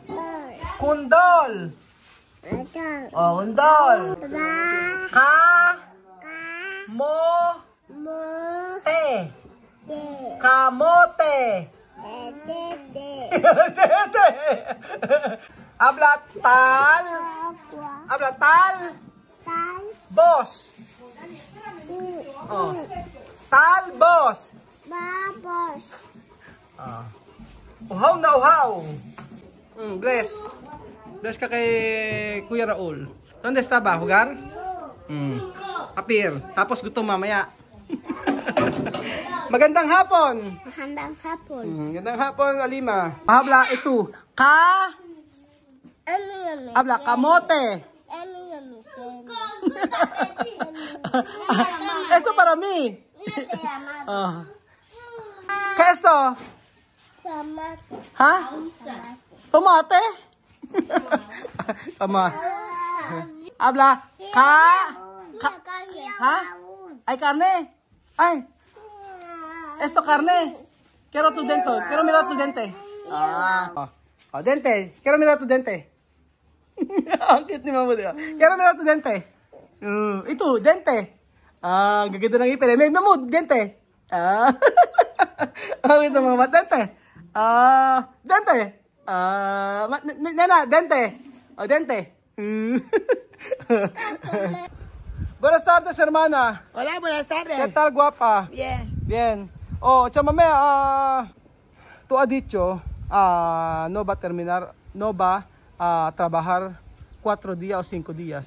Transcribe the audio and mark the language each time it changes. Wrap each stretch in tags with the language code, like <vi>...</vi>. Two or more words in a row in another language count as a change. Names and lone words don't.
<tl>O kundol. Kamote.</tl> <es>Habla tal.</es> <en>Boss. Oh.</en> <tl>Tal boss. Uhaw na uhaw. Bless. Bless ka kay Kuya Raul.</tl> <es>¿Dónde estaba? Jugar?</es> <tl>Apir. Tapos gutom mamaya. Magandang hapon. Magandang hapon. Magandang hapon, Alima. Habla, ito. Ka?</tl> <es>Habla, kamote. Esto para mí. ¿Qué es esto? ¿Ha?</es> <tl>Tomate. Tama.</tl> <es>Habla, ¿ha? Ay, carne. Ay. Esto carne. Quiero tu dente. Quiero mirar tu dente. Dente. Quiero mirar tu dente.</es> <tl>Ang cute ni Mama, di ba?</tl> <es>Quiero mirar tu dente.</es> <tl>Ito, dente. Gaganda ng ipin. May mamud, dente. Ang cute ng Mama,</tl> <es>dente. Dente. Nena, dente. Dente. Buenas tardes, hermana. Hola, buenas tardes. ¿Qué tal, guapa? Bien. Bien. Chamame, tú has dicho, no va a terminar, no va a trabajar 4 días o 5 días.</es>